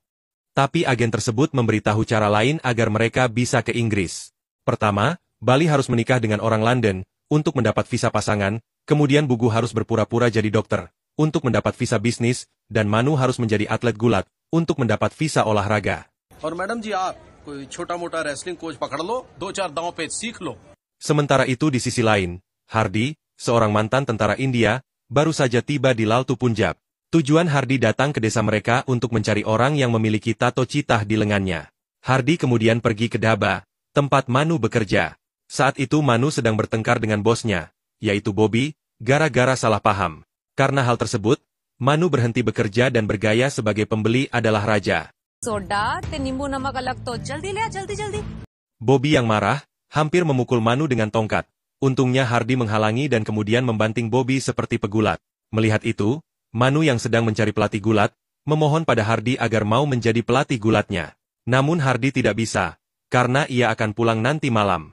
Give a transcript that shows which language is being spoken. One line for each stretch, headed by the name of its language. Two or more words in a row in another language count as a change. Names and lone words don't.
Indonesian: Tapi agen tersebut memberitahu cara lain agar mereka bisa ke Inggris. Pertama, Bali harus menikah dengan orang London, untuk mendapat visa pasangan, kemudian Bugu harus berpura-pura jadi dokter, untuk mendapat visa bisnis, dan Manu harus menjadi atlet gulat, untuk mendapat visa olahraga.
Hindi: और मैडम जी आप कोई छोटा-मोटा
English: wrestling coach
Hindi: पकड़ लो, 2-4 दांव पेच सीख लो.
Indonesian: Sementara itu di sisi lain, Hardy, seorang mantan tentara India, baru saja tiba di Laltu, Punjab. Tujuan Hardy datang ke desa mereka untuk mencari orang yang memiliki tato citah di lengannya. Hardy kemudian pergi ke Daba, tempat Manu bekerja. Saat itu Manu sedang bertengkar dengan bosnya, yaitu Bobby, gara-gara salah paham. Karena hal tersebut, Manu berhenti bekerja dan bergaya sebagai pembeli adalah raja.
Punjabi: सोडा ते नींबू नमक अलग तो जल्दी ले आ, जल्दी।
Indonesian: Bobby yang marah, hampir memukul Manu dengan tongkat. Untungnya Hardy menghalangi dan kemudian membanting Bobby seperti pegulat. Melihat itu, Manu yang sedang mencari pelatih gulat, memohon pada Hardy agar mau menjadi pelatih gulatnya. Namun Hardy tidak bisa, karena ia akan pulang nanti malam.